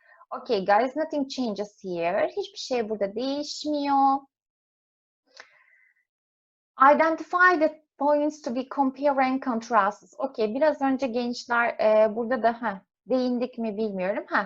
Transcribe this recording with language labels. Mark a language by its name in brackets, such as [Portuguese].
[English] Okay guys, nothing changes here. [Turkish] Hiçbir şey burada değişmiyor. [English] Identify the points to be compare and contrast. [Turkish] Okay, biraz önce gençler burada da değindik mi bilmiyorum.